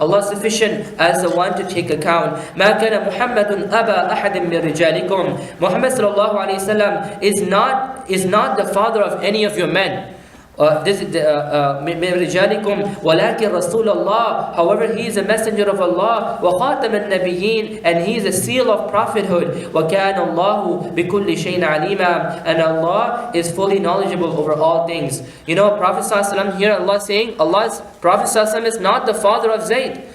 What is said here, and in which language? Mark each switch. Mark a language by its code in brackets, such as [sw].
[en] Allah is sufficient as the one to take account. [ar] مَا كَانَ مُحَمَّدٌ أَبَا أَحَدٍ مِّن رِجَالِكُمْ. [en] Muhammad sallallahu alayhi wa sallam is not the father of any of your men. This is [ar] مِّن رِجَالِكُمْ وَلَكِنْ رَسُولَ اللَّهِ. [en] However, he is a messenger of Allah. [ar] وَخَاتَمَ النَّبِيِّينَ. [en] And he is a seal of prophethood. [ar] وَكَانَ اللَّهُ بِكُلِّ شَيْءٍ عَلِيمًا. [en] And Allah is fully knowledgeable over all things. You know, Prophet ﷺ here, Allah is saying, Prophet ﷺ is not the father of Zayd.